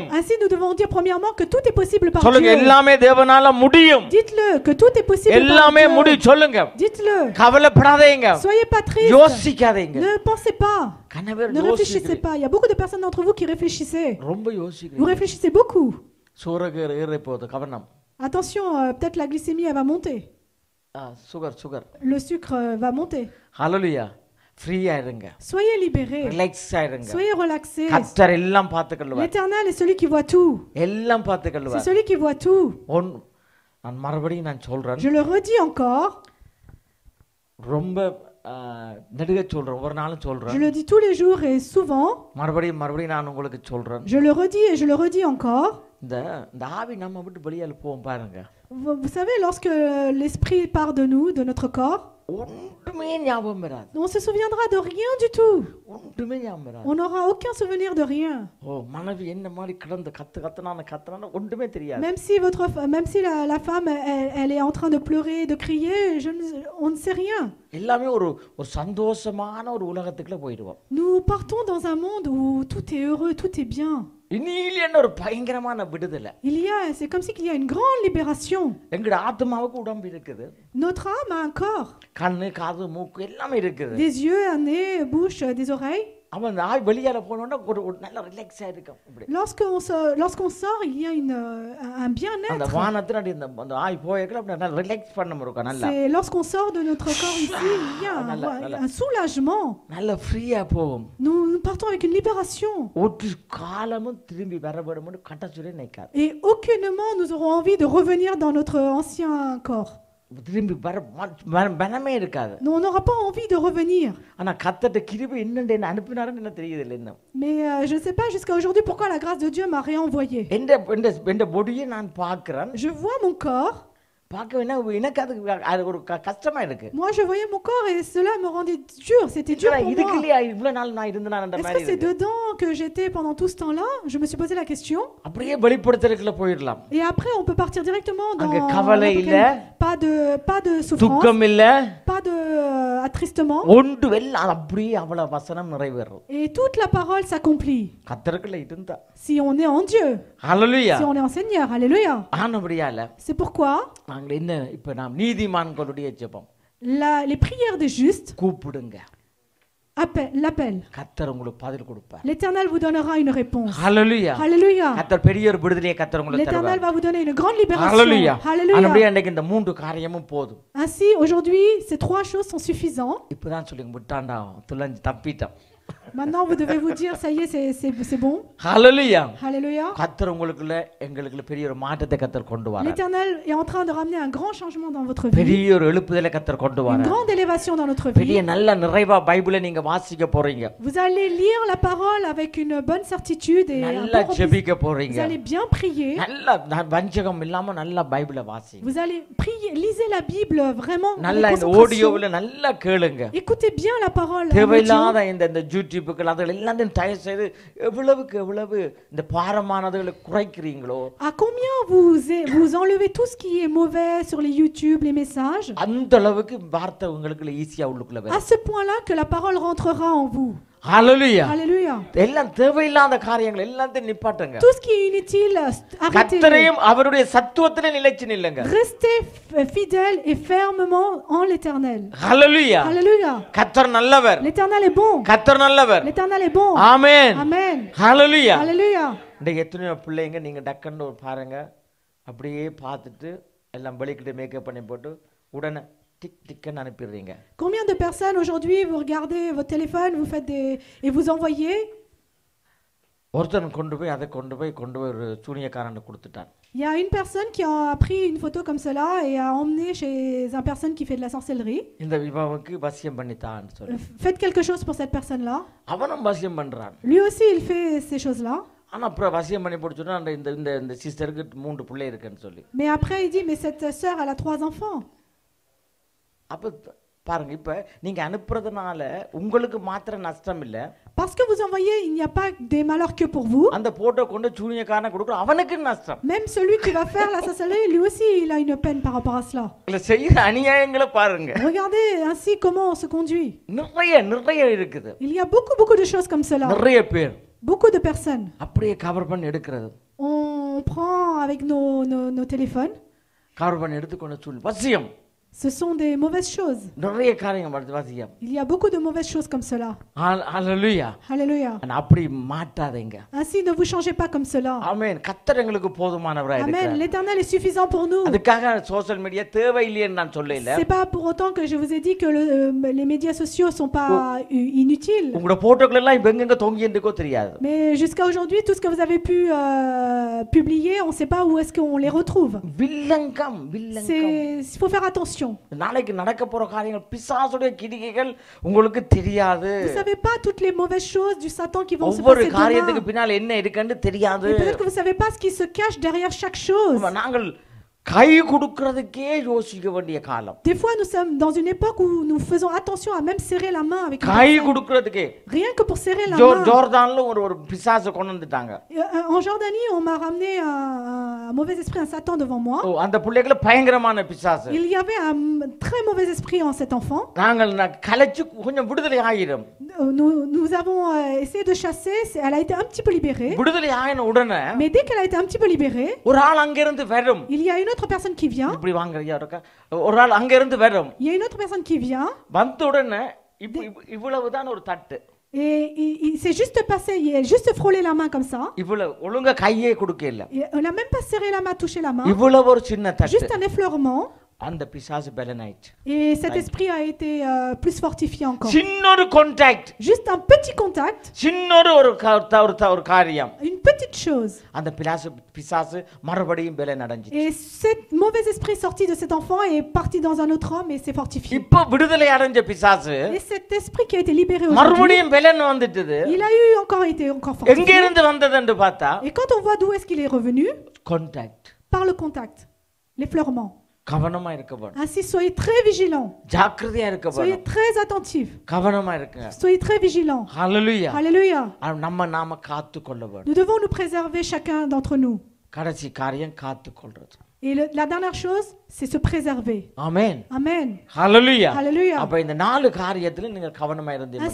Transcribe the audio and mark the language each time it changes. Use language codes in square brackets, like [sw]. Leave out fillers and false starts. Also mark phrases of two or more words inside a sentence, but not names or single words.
[fr] Ainsi nous devons dire premièrement que tout est possible par [ta] சொல்லுங்க, [fr] Dieu. [ta] எல்லாமே தேவனால முடியும். [fr] Dites-le que tout est possible par [ta] எல்லாமே [fr] Dieu. [ta] முடியும் சொல்லுங்க. [fr] Dites-le. [ta] கவலைப்படாதீங்க. [fr] Soyez pas tristes. [ta] யோசிக்காதீங்க. [fr] Ne pensez pas. கனவேர் Ne réfléchissez pas. Il y a beaucoup de personnes d'entre vous qui réfléchissez. [ta] ரொம்ப யோசிக்கிறீங்க. [fr] Vous réfléchissez beaucoup. [ta] சூரகர் ஏற போகுது கவனம். [fr] Attention, peut-être la glycémie elle va monter. [ta] சுகர் [fr] Le sucre va monter. [ta] ஹalleluya. ஃப்ரீயா இருங்க, [fr] Soyez libérés. [ta] ரிலாக்ஸ் ஆயிருங்க. [fr] Soyez relaxés. [ta] கர்த்தர் எல்லாம் பார்த்துக்கொள்வார், [fr] L'Éternel est celui qui voit tout. [ta] எல்லாம் [fr] C'est [ta] பார்த்துக்கொள்வார். [fr] celui qui voit tout. [ta] நான் மறுபடியும் நான் சொல்றேன், [fr] Je le redis encore. [ta] ரொம்ப நெடுக சொல்றேன், ஒவ்வொரு நாளும் [fr] Je [ta] சொல்றேன், [fr] le dis tous les jours et souvent. [ta] மறுபடியும் நான் உங்களுக்கு சொல்றேன். [fr] Je le redis et je le redis encore. [ta] இந்த ஆவி நம்ம விட்டு வெளியால போவோம் பாருங்க, [fr] Vous savez, lorsque l'esprit part de nous, de notre corps, [ta] ஒன்றுமே ஞாபகம் வராது, [fr] on se souviendra de rien du tout. [ta] ஒன்றுமே ஞாபகம் வராது. [fr] On n'aura aucun souvenir de rien. [ta] மனைவி என்ன மாதிரி கிடந்து கத்துனான ஒன்றுமே தெரியாது. [fr] Même si la femme, elle est en train de pleurer, de crier, on ne sait rien. [ta] எல்லாமே ஒரு சந்தோஷமான ஒரு உலகத்துக்குள்ள போயிடுவோம். [fr] Nous partons dans un monde où tout est heureux, tout est bien. [ta] இனியில என்ன ஒரு பயங்கரமான விடுதலை. [fr] C'est comme si qu'il y a une grande libération. [ta] எங்கட ஆத்மாவுக்கு உடம்பு இருக்குது, [fr] Notre âme a un corps, [ta] கண்ணு காது மூக்கு எல்லாமே இருக்குது. [fr] des yeux, un nez, bouche, des oreilles. [ta] அவன் அந்த ஆவி வெளியால போனோம்னா ஒரு நல்ல ரிலாக்ஸா இருக்கும். இப்படி [fr] Lorsqu'on sort, il y a un [ta] அந்த [fr] bien-être. [ta] வானத்துல அந்த ஆவி போயக்கல அப்படி நல்லா ரிலாக்ஸ் பண்ண முடியும். நல்லா [fr] C'est lorsqu'on sort de notre corps ici, il y a un soulagement. [ta] நல்ல ஃப்ரீயா போகும். [fr] Nous partons avec une libération. [ta] ஒரு காலமும் திரும்பி வரப்படும்னு கட்டச்சுரே நினைக்காது. [fr] Et aucunement nous aurons envie de revenir dans notre ancien corps. [ta] திரும்பி பலமே இருக்காது. [fr] On n'aura pas envie de revenir. [ta] ஆனா கர்த்தர் கிருபை என்னன்னு அனுப்பினாருன்னு என்ன தெரியுது இல்ல இன்னும். [fr] Mais je ne sais pas jusqu'à aujourd'hui pourquoi la grâce de Dieu m'a réenvoyé. [ta] எந்த பொடியை நான் பார்க்கிறேன், [fr] Je vois mon corps. [ta] பார்க்க எனக்கு அது ஒரு கஷ்டமா இருக்கு. [fr] Moi je voyais mon corps et cela me rendait dur, c'était dur pour moi. [ta] இதுக்குள்ளே இவ்வளவு நாள் நான் இருந்தேன் அந்த மாதிரி. [fr] Est-ce que c'est dedans que j'étais pendant tout ce temps-là? Je me suis posé la question. [ta] அப்படியே வெளிப்படுத்தறதுக்குள்ள போயிடலாம். [fr] Et après on peut partir directement dans [ta] அங்க கவலை இல்ல, [fr] pas de souffrance, [ta] துக்கம் இல்ல, [fr] pas de attristement. [ta] ஒன்று எல்லாம் அப்படியே அவ்வளவு வசனம் நிறைவேறும். [fr] Et toute la parole s'accomplit. [ta] கர்த்தருக்குள்ள இருந்தா, [fr] Si on est en Dieu, [ta] ஹalleluya, [fr] si on est en Seigneur, alléluia. [ta] ஆனபடியால [fr] C'est pourquoi [ta] நாங்க என்ன இப்ப நாம் நீதிமான்களுடைய ஜெபம், [fr] les prières des justes [ta] கூப்பிடுங்க, [fr] l'appel. [ta] கர்த்தர் உங்களுக்கு பதில் கொடுப்பார். [fr] L'Éternel vous donnera une réponse. [ta] ஹalleluya, [fr] Alléluia. [ta] கர்த்தர் பெரிய ஒரு விடுதலையை கர்த்தர் உங்களுக்கு [fr] L'Éternel [ta] தருவார். [fr] va vous donner une grande libération. [ta] ஹalleluya. [fr] Alléluia. [ta] அப்படியே அன்னைக்கு இந்த மூன்று காரியமும் போதும். [fr] Ainsi, aujourd'hui, ces trois choses sont suffisantes. [ta] இப்பதான் சொல்லுங்க விட்டாண்டா துளஞ்சு தப்பிட்டோம். [fr] Maintenant, vous devez vous dire, ça y est, c'est bon. [ta] ஹalleluya. [fr] Alléluia. [ta] கர்த்தர் உங்களுக்குள்ள எங்களுக்குள்ள பெரிய ஒரு மாற்றத்தை கர்த்தர் கொண்டு வரார். [fr] L'Éternel est en train de ramener un grand changement dans votre vie. [ta] பெரிய ஒரு எழுப்புதலை கர்த்தர் கொண்டு [fr] Une [ta] வரார். [fr] grande élévation dans notre [ta] பெரிய [fr] vie. [ta] நல்ல நிறைவா பைபிளை நீங்க வாசிக்க போறீங்க. [fr] Vous allez lire la parole avec une bonne certitude et un [ta] நல்லா [fr] bon [ta] ஜெபிக்க [fr] Vous [ta] போறீங்க. [fr] allez bien prier. [ta] நல்ல வஞ்சகம் இல்லாம நல்ல பைபிளை வாசிங்க. [fr] Vous allez prier, lisez la Bible vraiment avec [ta] நல்ல இந்த [fr] concentration. [ta] ஆடியோவுல நல்லா கேளுங்க. [fr] Écoutez bien la parole. en audio. [ta] தேவையில்லாத இந்த யூடியூபுக்கு அதெல்லாம் எல்லாத்தையும் தயவு செய்து எவ்வளவு இந்த பாரமானதுகளை குறைக்கிறீங்களோ, [fr] À combien vous enlevez tout ce qui est mauvais sur les YouTube, les messages, [ta] அந்த அளவுக்கு வார்த்தை உங்களுக்கு ஈஸியா உள்ளுக்குள்ள [fr] à [ta] வரும். [fr] ce point-là que la parole rentrera en vous. [ta] ஹalleluya. [fr] Alléluia. [ta] எல்லாம் தேவையில்லாத காரியங்கள் எல்லாத்தையும் நிப்பாட்டுங்க. [fr] Tout ce qui est inutile, arrêtez. [ta] கர்த்தரையும் அவருடைய சத்துவத்திலே நிலைச்சு நில்லுங்க. [fr] Restez fidèles et fermement en l'Éternel. [ta] ஹalleluya. [fr] Alléluia. [ta] கர்த்தர் நல்லவர், [fr] L'Éternel est bon. [ta] கர்த்தர் நல்லவர். [fr] L'Éternel est bon. [ta] ஆமென். [fr] Amen. [ta] ஹalleluya. [fr] Alléluia. [ta] இந்த எத்தனையோ பிள்ளைங்க நீங்க டக்குன்னு ஒரு பாருங்க, அப்படியே பார்த்துட்டு எல்லாம் வெளிக்கிட்டு மேக்கப் பண்ணி போட்டு உடனே டிக் டிக்னு அனுப்பிடுறீங்க. [fr] Combien de personnes aujourd'hui vous regardez votre téléphone, vous faites et vous envoyez? [ta] ஒருத்தன் கொண்டு போய் ஒரு சூனியக்காரனை கொடுத்துட்டான். [fr] Il y a une personne qui a pris une photo comme cela et a emmené chez une personne qui fait de la sorcellerie. [ta] இந்த இவனுக்கு வசியம் பண்ணிட்டான்னு சொல்லி [fr] Faites quelque chose pour cette personne-là. [ta] அவனும் வசியம் பண்றான். [fr] Lui aussi, il fait ces choses-là. [ta] ஆனா அப்புறம் வசியம் பண்ணி போட்டுச்சுன்னா இந்த சிஸ்டருக்கு 3 பிள்ளை இருக்குன்னு சொல்லி. [fr] Mais après, il dit, mais cette sœur, elle a 3 enfants. [ta] அப்ப பாருங்க, இப்ப நீங்க அனுப்புறதுனால உங்களுக்கு மாத்திர நஷ்டம் இல்ல. [fr] Parce que vous envoyez, il n'y a pas des malheurs que pour vous. [ta] அந்த போட்டோ கொண்டு சூனியக்காரனை கொடுக்குற அவனுக்கு நஷ்டம். [fr] Même celui qui va faire la sorcellerie, lui aussi, il a une peine par rapport à cela. [ta] இல்ல செய்யற அநியாயங்களை பாருங்க. [fr] Regardez ainsi comment on se conduit. [ta] நிறைய இருக்குது. [fr] Il y a beaucoup de choses comme cela. [ta] நிறைய பேர் [fr] Beaucoup de personnes. [ta] அப்படியே கவர் பண்ணி எடுக்கிறது. [fr] On prend avec nos téléphones. [ta] கவர் பண்ணி எடுத்துக்கொண்டு சொல்லு வசியம். [fr] Ce sont des mauvaises choses. [ta] நிறைய காரியங்கள் வாசியம். [fr] Il y a beaucoup de mauvaises choses comme cela. [ta] ஹalleluya. [fr] Alléluia. [ta] ஆனா அப்படி மாட்டாதீங்க. [fr] Ainsi, ne vous changez pas comme cela. [ta] ஆமென். கர்த்தர் எங்களுக்கு போதுமானவராய் [fr] Amen. [ta] இருக்கிறார். [fr] L'Éternel est suffisant pour nous. [ta] அதுக்காக [en] social media [ta] தேவையில்லைன்னு நான் சொல்லல. [fr] C'est pas pour autant que je vous ai dit que les médias sociaux sont pas inutiles. [ta] உங்களோட போட்டோக்கள் எல்லாம் இப்ப எங்க தொங்கியிருக்கோ தெரியாது. [fr] Mais jusqu'à aujourd'hui, tout ce que vous avez pu publier, on ne sait pas où est-ce qu'on les retrouve. [ta] வில்லங்கம். [fr] Il faut faire attention. [ta] நாளைக்கு நடக்க போற காரியங்கள் பிசாசுடைய கிரிகைகள் உங்களுக்கு தெரியாது. [fr] Vous savez pas toutes les mauvaises choses du Satan qui vont se [ta] ஒவ்வொரு [fr] passer [ta] காரியத்துக்கு [fr] demain. [ta] பின்னால் என்ன இருக்குன்னு தெரியாது. [fr] Et peut-être que vous savez pas ce qui se cache derrière chaque chose. [ta] நாங்கள் கை கொடுக்கிறதுக்கே யோசிக்க வேண்டிய காலம். [fr] Des fois, nous sommes dans une époque où nous faisons attention à même serrer la main avec une [ta] கை [fr] personne. [ta] கொடுக்கிறதுக்கே [fr] Rien que pour serrer la main. [ta] ஜோர்தான்ல ஒரு பிசாசு கொண்டு வந்துட்டாங்க. [fr] En Jordanie, on m'a ramené un mauvais esprit, un Satan devant moi. [ta] அந்த பிள்ளைகள பயங்கரமான பிசாசு. [fr] Il y avait un très mauvais esprit en cet enfant. [ta] நாங்கள் கலைச்சு கொஞ்சம் விடுதலை ஆயிரும். [fr] Nous avons essayé de chasser, elle a été un petit peu libérée. [ta] விடுதலை ஆயின உடனே [fr] Mais dès qu'elle a été un petit peu libérée, [ta] ஒரு ஆள் அங்க இருந்து வரும். [fr] il y a une autre personne qui vient. [ta] இப்படி வாங்கறியா இருக்கா? ஒரு ஆள் அங்க இருந்து வரும். [fr] Il y a une autre personne qui vient. [ta] வந்த உடனே இவ்வளவுதான் ஒரு தட்டு. [fr] Et il s'est juste passé, il a juste frôlé la main comme ça. [ta] இவ்வளவு ஒழுங்கா கையே கொடுக்க இல்ல. [fr] On n'a même pas serré la main, touché la main. [ta] இவ்வளவு ஒரு சின்ன தட்டு. [fr] Juste un effleurement. [ta] அந்த பிசாசு பலனாயிச்சு. [fr] Et cet esprit a été plus fortifié encore. [ta] சின்னொரு கான்டாக்ட். [fr] Juste un petit contact. [ta] சின்னொரு ஒரு காரியம். [fr] Une petite chose. [ta] அந்த பிசாசு மறுபடியும் பலன் அடைஞ்சிச்சு. [fr] Et cet mauvais esprit sorti de cet enfant est parti dans un autre homme et s'est fortifié. [ta] இப்போ விடுதலை அடைஞ்ச பிசாசு [fr] Et cet esprit qui a été libéré aujourd'hui, [ta] மறுபடியும் பலன் வந்துட்டது. [fr] il a eu encore été encore [ta] எங்க [fr] fortifié. [ta] இருந்து வந்ததுன்னு பார்த்தா [fr] Et quand on voit d'où est-ce qu'il est revenu, [ta] கான்டாக்ட். [fr] par le contact, l'effleurement. [ta] கவனமா இருக்க வேண்டும். [fr] Ainsi, soyez très vigilants. [ta] ஜாக்கிரதையா இருக்க [fr] Soyez [ta] வேண்டும். [fr] très attentifs. [ta] கவனமா இருங்க. [fr] Soyez très vigilants. [ta] ஹalleluya. [fr] Alléluia. [ta] நாம காத்து கொள்ள வேண்டும். [fr] Nous devons nous préserver chacun d'entre nous. [ta] கடைசி காரியம் காத்து கொள்றது. [fr] Et la dernière chose, c'est se préserver. [ta] ஆமென். [fr] Amen. [ta] ஹalleluya. [fr] Alléluia. [ta] அப்ப இந்த நாலு காரியத்துல நீங்க கவனமா இருந்தீங்கன்னா